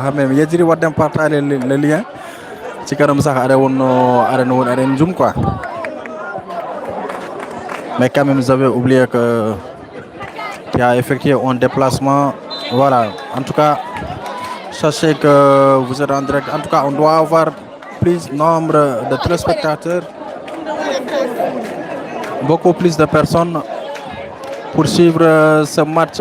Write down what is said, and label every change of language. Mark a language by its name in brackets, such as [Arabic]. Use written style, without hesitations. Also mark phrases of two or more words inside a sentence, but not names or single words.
[Fula] Hamme mi yejjiri wadden [French] partage le lien [Wolof] ci kanam sax [Fula] aɗa wonno aɗen zoom quoi, [French] mais quand même vous avez oublié que tu as effectué un déplacement. Voilà, en tout cas sachez que vous êtes en direct. En tout cas on doit avoir plus nombre de téléspectateurs, beaucoup plus de personnes pour suivre ce match.